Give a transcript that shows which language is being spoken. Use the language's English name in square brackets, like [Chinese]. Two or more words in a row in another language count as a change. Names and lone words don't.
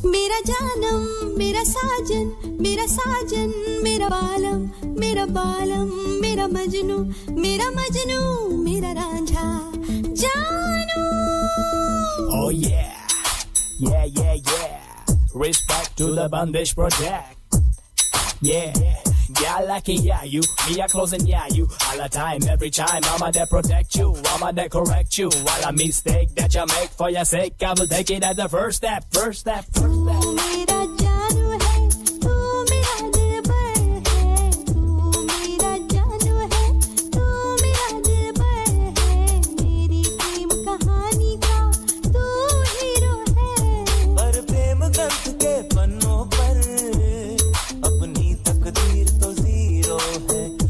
[Hindi] मेरा जानम मेरा साजन मेरा साजन मेरा बालम मेरा मजनू मेरा रांझा जानू. [English] Oh yeah, yeah, yeah, yeah. Respect to the Bandage Project. Yeah, yeah, I like it, yeah, you. Me a close and yeah, you. All the time, every time, I'ma there protect you. I'ma there correct you. All a mistake that you make for your sake, I will take it as the first step, first step, first step. [Hindi] तू मेरा जानू है, तू मेरा दिलबर है. तू मेरा जानू है, तू मेरा दिलबर है. मेरी प्रेम कहानी का तू हीरो है. पर प्रेम ग्रंथ के पन्नों पर अपनी तकदीर तो जीरो है.